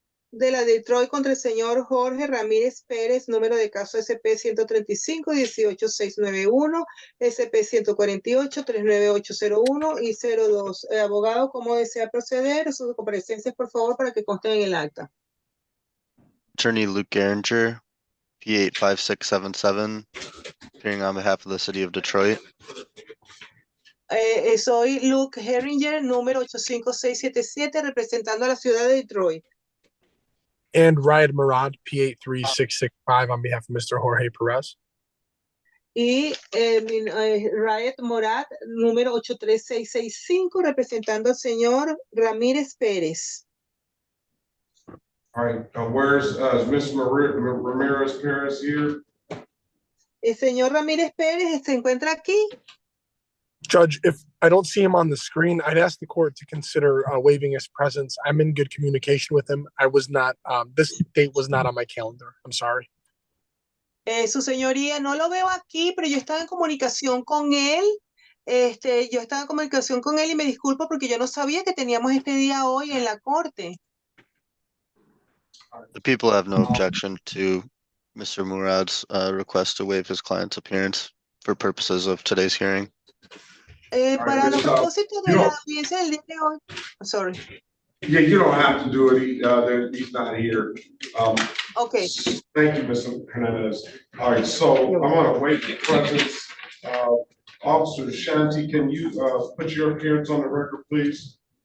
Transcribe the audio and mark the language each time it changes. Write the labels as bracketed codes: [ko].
[es] De la Detroit contra el señor Jorge Ramírez Pérez, número de caso SP 135-18691, SP 148-39801 y 02. Abogado, ¿cómo desea proceder? Sus comparecencias, por favor, para que consten en el acta. [en] Attorney Luke Geringer, P85677, appearing on behalf of the City of Detroit. [es] Soy Luke Geringer, número 85677, representando a la ciudad de Detroit. [en] And Riot Murad, P83665, on behalf of Mr. Jorge Perez. [es] Y Riot Murad, número 83665, representando al señor Ramírez Pérez. [en] All right, where's Ms. Ramirez Perez here? [es] El señor Ramírez Pérez se encuentra aquí. [en] Judge, if I don't see him on the screen, I'd ask the court to consider waiving his presence. I'm in good communication with him. I was not, this date was not on my calendar. I'm sorry. [es] Su señoría, no lo veo aquí, pero yo estaba en comunicación con él. Yo estaba en comunicación con él y me disculpo porque yo no sabía que teníamos este día hoy en la corte. [en] The people have no objection to Mr. Murad's request to waive his client's appearance for purposes of today's hearing. [es] Para los propósitos de la audiencia del día de hoy. [en] Sorry. Yeah, you don't have to do it. He's not here. Okay. Thank you, Mr. Hernandez. All right, so I'm going to waive the presence Officer Shanti, can you put your appearance on the record, please?